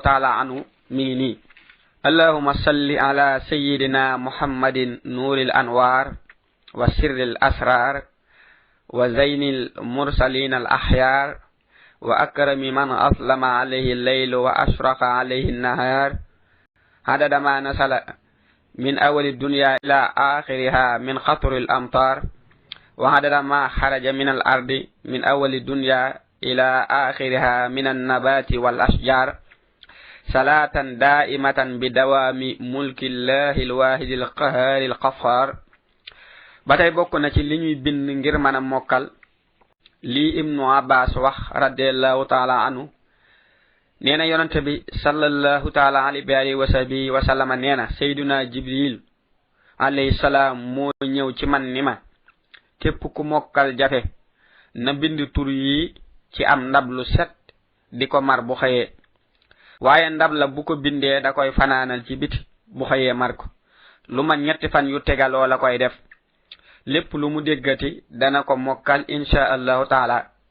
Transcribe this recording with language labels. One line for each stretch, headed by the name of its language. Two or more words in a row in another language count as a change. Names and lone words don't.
Arabic: تعالى عنه
Wolof: mi ngi nii
Arabic: اللهم صل على سيدنا محمد نور الأنوار وسر الأسرار وزين المرسلين الأخيار وأكرم من أسلم عليه الليل وأشرق عليه النهار عدد ما نزل من أول الدنيا إلى آخرها من قطر الأمطار وعدد ما خرج من الأرض من أول الدنيا إلى آخرها من النبات والأشجار صلاة دائمة بدوام ملك الله الواحد القهار الغفار
Wolof: ba tey bokk na ci li ñuy bind ngir mën a mokkal lii ibnu abbas wax
Arabic: رضي الله تعالى عنه
Wolof: nee na yonente bi
Arabic: صلى الله تعالى عليه وصحبه وسلم
Wolof: nee na
Arabic: سيدنا جبريل عليه السلام
Wolof: moo ñëw ci man ni ma képp ku mokkal jafe na bind tur yi ci am ndab lu set di ko mar bu xëyee waaye ndab la bu ko bindee da koy fanaanal ci biti bu xëyee mar ko lu ma ñetti fan yu tegaloo la koy def lépp lu mu déggati dana ko mokkal
Arabic: إن شاء الله تعالى